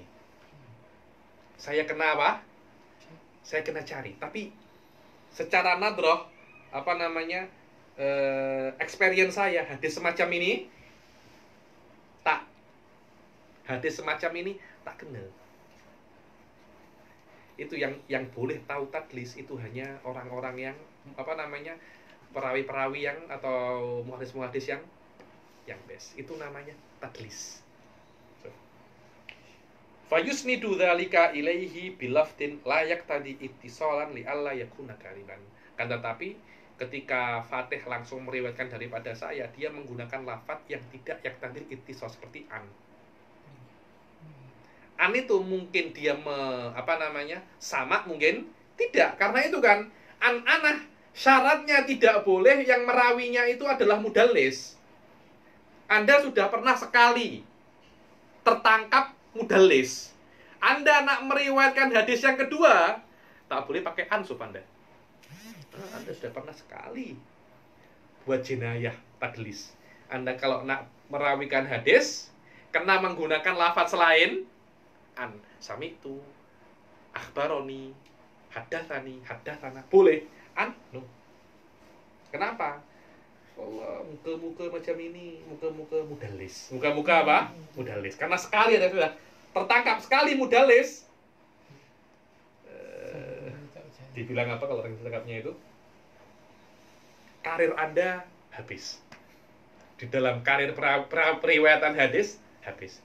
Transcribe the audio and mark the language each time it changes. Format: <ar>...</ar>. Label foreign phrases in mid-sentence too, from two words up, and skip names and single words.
<ms>Saya kena apa? Saya kena cari. Tapi secara nadroh, experience saya, hadis semacam ini tak kena. Itu yang boleh tahu tadlis itu hanya orang-orang yang perawi-perawi yang atau muhadis-muhadis yang best. Itu namanya tadlis.</ms> <ar>فيسند ذلك إليه بلفظ لا يقتضي اتصالا لئلا يكون كاذبا.</ar> <ms>Kan tetapi ketika Fatih langsung meriwayatkan daripada saya, dia menggunakan lafaz yang tidak</ms> <ar>يقتضي اتصال</ar> <ms>seperti an. An itu mungkin dia sama, mungkin tidak, karena itu kan an-anah syaratnya tidak boleh yang merawinya itu adalah mudallis. Anda sudah pernah sekali tertangkap mudallis, Anda nak meriwayatkan hadis yang kedua, tak boleh pakai ansuf Anda. Anda sudah pernah sekali buat jenayah tadlis. Anda kalau nak merawikan hadis kena menggunakan lafaz selain an,</ms> <ar>سمعت، أخبرني، حدثني، حدثنا,</ar> <ms>boleh. An, no. Kenapa? Allah, muka-muka macam ini, muka-muka mudallis. Muka-muka apa? Mudallis. Karena sekali ada sudah tertangkap sekali mudallis. Dibilang apa kalau orang tertangkapnya itu? Karir Anda habis. Di dalam karir periwayatan hadis habis.</ms>